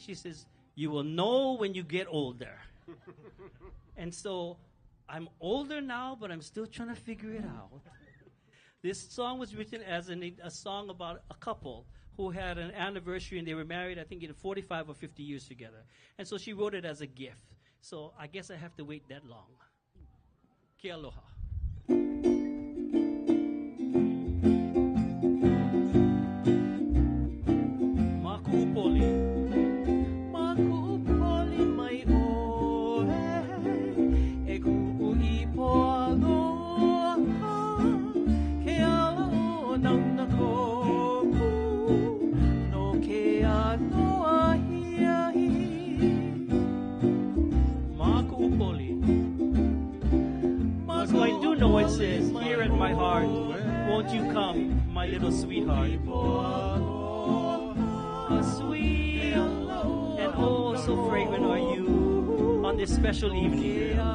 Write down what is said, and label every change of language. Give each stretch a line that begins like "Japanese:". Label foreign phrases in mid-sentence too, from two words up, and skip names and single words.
English: She says, you will know when you get older. And so I'm older now, but I'm still trying to figure it out. This song was written as a song about a couple who had an anniversary, and they were married, I think, in 45 or 50 years together. And so she wrote it as a gift. So I guess I have to wait that long.
Hawaiian: Ke aloha. Makuupoli. Makuupoli mai oe, e kuuipo aloha, ke ala o nauna koku, no ke anoa hiahi. Makuupoli.
English: So I do know it says, here in my heart, won't you come, my little sweetheart. Sweet and oh so fragrant are you on this special evening.